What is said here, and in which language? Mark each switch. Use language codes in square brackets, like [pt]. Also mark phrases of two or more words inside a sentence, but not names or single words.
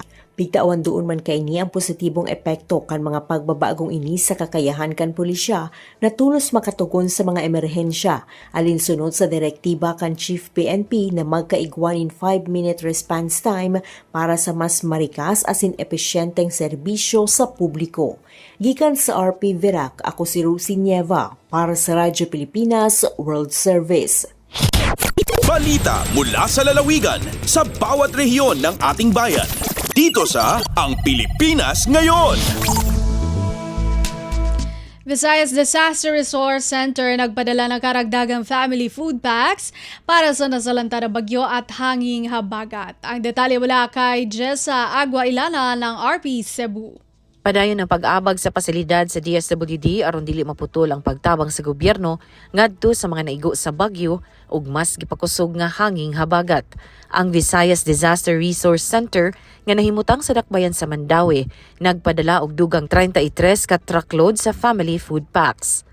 [bik] Bigtawan doon man kaini ang positibong epekto kan mga pagbabagong ini sa kakayahan kan pulisya na tulos makatugon sa mga emerhensya, alinsunod sa direktiba kan Chief PNP na magkaigwan in [en] 5-minute response time [bik] para sa mas marikas asin epesyenteng serbisyo sa publiko. Gikan sa RP Virac, ako si Rosie Nieva para sa Radyo Pilipinas World Service. [tl] Balita mula sa lalawigan sa bawat rehiyon ng ating bayan. Dito sa Ang Pilipinas Ngayon. Visayas Disaster Resource Center nagpadala ng karagdagang [en] family food packs [tl] para sa nasalanta na bagyo at hanging habagat. Ang detalye mula kay Jessa Agua Ilana ng RP Cebu. [ceb] Padayon ang pag-abag sa pasilidad sa DSWD aron dili maputol ang pagtabang sa gobyerno ngadto sa mga naigo sa bagyo ug mas gipakusog nga hanging habagat. Ang Visayas Disaster Resource Center nga nahimutang sa dakbayan sa Mandawi nagpadala og dugang 33 ka truckload sa [en] family food packs.